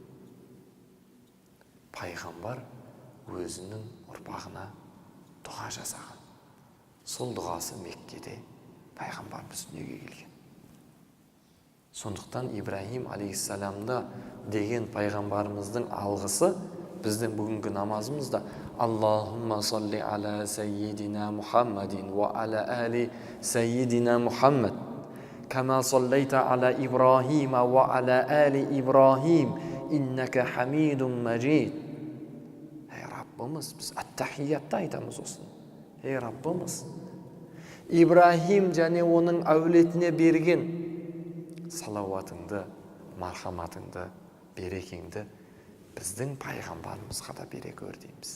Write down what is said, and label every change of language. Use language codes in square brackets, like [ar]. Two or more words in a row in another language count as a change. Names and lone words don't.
[kk] Пайғамбар өзінің ұрпағына дұға жасаған. Сол дұғасы Меккеде пайғамбарымыз дүниеге келген. Сондықтан Ибрахим алейхиссаламда деген пайғамбарымыздың алғысы біздің бүгінгі намазымызда [ar] اللهم صل على سيدنا محمد وعلى آل سيدنا محمد كما صليت على إبراهيم وعلى آل إبراهيم إنك حميد مجيد. [kk] Раббымыз, біз ат-тахиятта айтамыз осыны. Раббымыз, Ибрахим және оның әулетіне берген салауатыңды, мархаматыңды, берекеңді біздің пайғамбарымызға да бере көр дейміз.